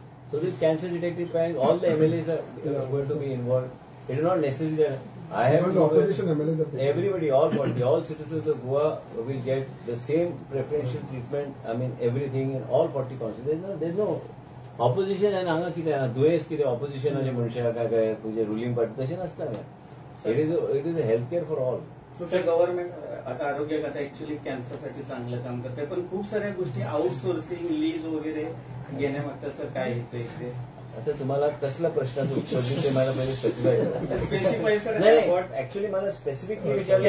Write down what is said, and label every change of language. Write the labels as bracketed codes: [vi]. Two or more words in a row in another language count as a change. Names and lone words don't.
[en] So this cancer detective panel, all the MLAs are going to be involved. It is not necessary that I have Even the opposition MLAs are taking. everybody, all citizens of Goa will get the same preferential treatment. I mean everything in all 40 constituencies. There's no opposition and [kok] हांगा कितें दुयेंस कितें ऑपोजिशनाचे मनशाक काय तुजे [en] ruling party [kok] तशें नसता काय [en] it is a health care for all sir government [mr] आता आरोग्य खाता ऍक्च्युअली कॅन्सरसाठी चांगलं काम करते पण खूप साऱ्या गोष्टी [en] outsourcing lease [mr] वगैरे घेण्यामागचं सर काय येतं इथे आता तुम्हाला कसला प्रश्नाचं उत्तर देऊ ते मला पहिले स्पेसिफाय करा स्पेसिफाय सर नाही ऍक्च्युली मला स्पेसिफिकली विचारलं